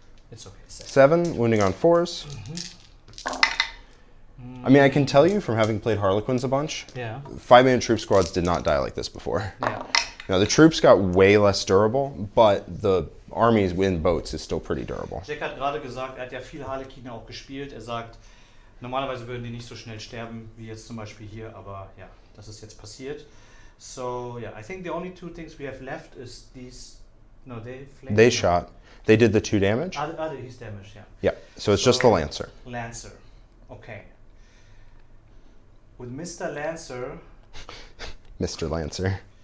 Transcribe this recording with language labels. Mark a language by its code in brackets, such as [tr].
[en] it's okay. 7, wounding on 4s. I mean, I can tell you from having played Harlequins a bunch, Yeah. 5-man troop squads did not die like this before. Yeah. Now, the troops got way less durable, but the armies in boats is still pretty durable. [de] Jack hat gerade gesagt, hat ja viel Harlequin auch gespielt. Sagt, normalerweise würden die nicht so schnell sterben wie jetzt zum Beispiel hier, aber ja, das ist jetzt passiert. [en] So yeah, I think the only 2 things we have left is these. No, they shot. They did the 2 damage. He's damaged, yeah. Yeah, so it's just the Lancer. Lancer, okay. With Mr. Lancer, Mr. Lancer.